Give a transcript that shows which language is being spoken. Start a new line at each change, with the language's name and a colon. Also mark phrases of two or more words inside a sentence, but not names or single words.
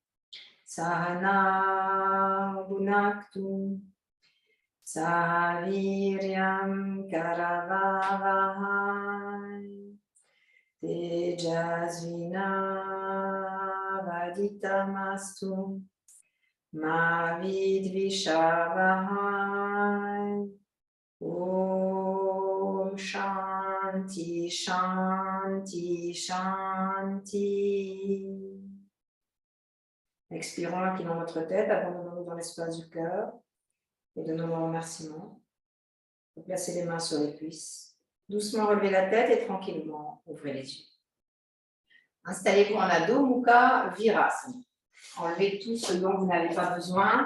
Sanskrit: Sahana Bhunaktu Sahaviryam Karavavahai Tejasvinavaditamastu Ma Vidvishavahai Om Shanti Shanti Shanti.
French: Expirons l'incline dans notre tête, abandonnons-nous dans l'espace du cœur et donnons un remerciement. Vous placez les mains sur les cuisses. Doucement relevez la tête et tranquillement ouvrez les yeux. Installez-vous en Adho Mukha Virasana. Enlevez tout ce dont vous n'avez pas besoin.